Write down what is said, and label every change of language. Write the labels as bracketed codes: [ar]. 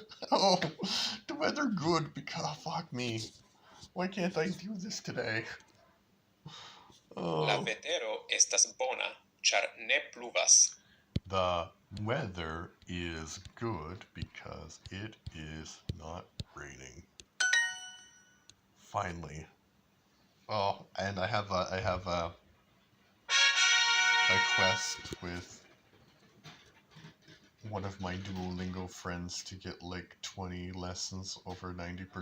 [en] Oh, the weather good because... Oh, fuck me. Why can't I do this today? Oh. [eo] La vetero estas bona, ĉar ne pluvas. [en] The weather is good because it is not raining. Finally. Oh, and I have a quest with one of my Duolingo friends to get like 20 lessons over 90%.